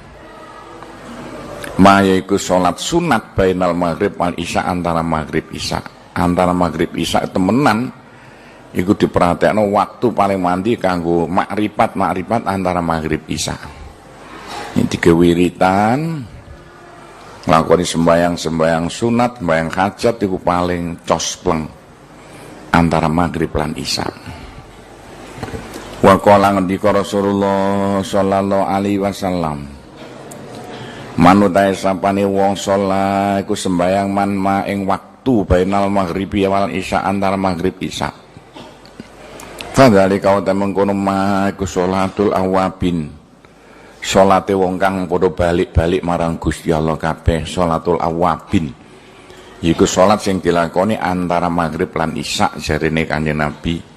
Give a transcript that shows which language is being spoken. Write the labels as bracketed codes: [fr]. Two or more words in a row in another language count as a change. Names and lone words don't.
[jv] maya iku salat sunat [ar] bainal maghrib wal isya [jv] antara maghrib isya temenan iku diperhatekno waktu paling mandi kanggo makrifat antara maghrib isya ini tiga wiritan nglakoni sembayang sunat sembayang hajat iku paling cospleng antara maghrib lan isya [ar] wa qala [jv] ngendika Rasulullah [ar] sallallahu alaihi wasallam [jv] manutae sapane wong salat iku sembayang man ma ing waktu [ar] bainal maghribi wal isya [jv] antara maghrib isya fadzalika wa mengkono ma iku [ar] sholatul awabin [jv] salate wong kang padha balik-balik marang Gusti Allah kabeh [ar] sholatul awabin [jv] iku salat sing dilakoni antara maghrib lan isya jarene Kanjeng Nabi